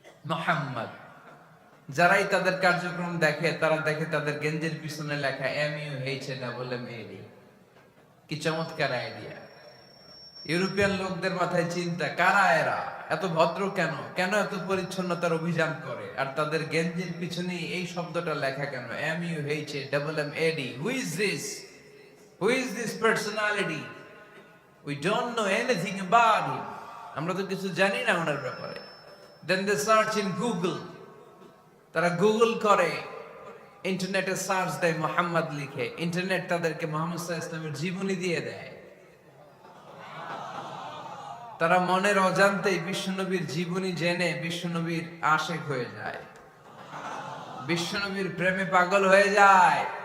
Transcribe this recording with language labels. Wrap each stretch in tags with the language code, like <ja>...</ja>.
<bn>মুহাম্মদ। যারাই তাদের কার্যক্রম দেখে তারা দেখে তাদের গেঞ্জির পিছনে লেখা MUHAMMAD। কি চমৎকার আইডিয়া! ইউরোপিয়ান লোকদের মাথায় চিন্তা, কারা এরা, এত ভদ্র কেন, কেন এত পরিচ্ছন্নতার অভিযান করে, আর তাদের গেঞ্জির পিছনে এই শব্দটা লেখা কেন, MUHAMMAD?</bn> <en>Who is this? Who is this personality? We don't know anything about him.</en> <bn>আমরা তো কিছু জানি না ওনার ব্যাপারে।</bn> <en>Then they search in Google.</en> <bn>তারা গুগল করে ইন্টারনেটে সার্চ দেয় মোহাম্মদ লিখে, ইন্টারনেট তাদেরকে মোহাম্মদ সাল্লাল্লাহু আলাইহি ওয়াসাল্লামের জীবনী দিয়ে দেয়। তারা মনের অজান্তেই বিশ্বনবীর জীবনী জেনে বিশ্বনবীর আশেক হয়ে যায়, বিশ্বনবীর প্রেমে পাগল হয়ে যায়।</bn>